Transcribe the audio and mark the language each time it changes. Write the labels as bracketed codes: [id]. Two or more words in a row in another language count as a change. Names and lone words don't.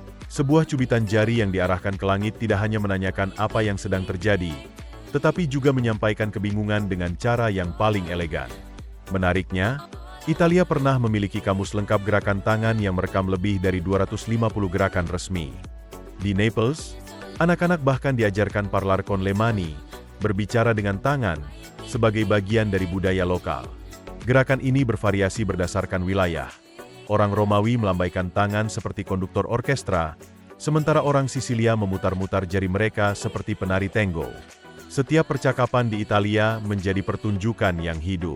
[id] Sebuah cubitan jari yang diarahkan ke langit tidak hanya menanyakan apa yang sedang terjadi, tetapi juga menyampaikan kebingungan dengan cara yang paling elegan. Menariknya, Italia pernah memiliki kamus lengkap gerakan tangan yang merekam lebih dari 250 gerakan resmi. Di Naples, anak-anak bahkan diajarkan [it] parlar con le mani, [id] berbicara dengan tangan, sebagai bagian dari budaya lokal. Gerakan ini bervariasi berdasarkan wilayah. Orang Romawi melambaikan tangan seperti konduktor orkestra, sementara orang Sisilia memutar-mutar jari mereka seperti penari tango. Setiap percakapan di Italia menjadi pertunjukan yang hidup.